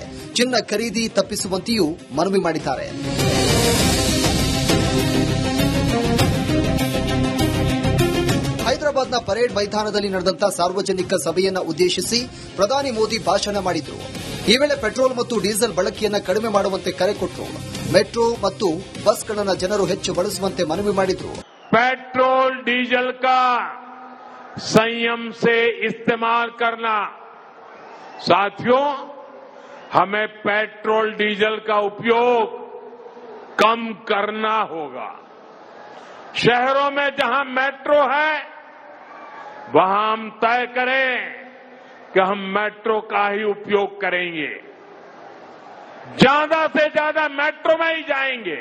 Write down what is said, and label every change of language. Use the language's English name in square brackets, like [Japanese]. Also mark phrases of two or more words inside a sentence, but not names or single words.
[Kannada] ಚಿನ್ನ ಖರೀದಿ ತಪ್ಪಿಸುವಂತೆಯೂ ಮನವಿ ಮಾಡಿದ್ದಾರೆ. ಹೈದರಾಬಾದ್ನ ಪರೇಡ್ ಮೈದಾನದಲ್ಲಿ ನಡೆದಂತ ಸಾರ್ವಜನಿಕ ಸಭೆಯನ್ನ ಉದ್ದೇಶಿಸಿ ಪ್ರಧಾನಿ ಮೋದಿ ಭಾಷಣ ಮಾಡಿದರು. ಈ ವೇಳೆ ಪೆಟ್ರೋಲ್ ಮತ್ತು ಡೀಸೆಲ್ ಬಳಕೆಯನ್ನ ಕಡಿಮೆ ಮಾಡುವಂತೆ ಕರೆ ಕೊಟ್ಟರು. ಮೆಟ್ರೋ ಮತ್ತು ಬಸ್ಗಳನ್ನು ಜನರು ಹೆಚ್ಚು ಬಳಸುವಂತೆ ಮನವಿ ಮಾಡಿದರು. [Hindi] पेट्रोल डीजल का संयम से इस्तेमाल करना। साथियों, हमें पेट्रोल डीजल का उपयोग कम करना होगा। शहरों में जहां मेट्रो है वहां हम तय करें कि हम मेट्रो का ही उपयोग करेंगे, ज्यादा से ज्यादा मेट्रो में ही जाएंगे।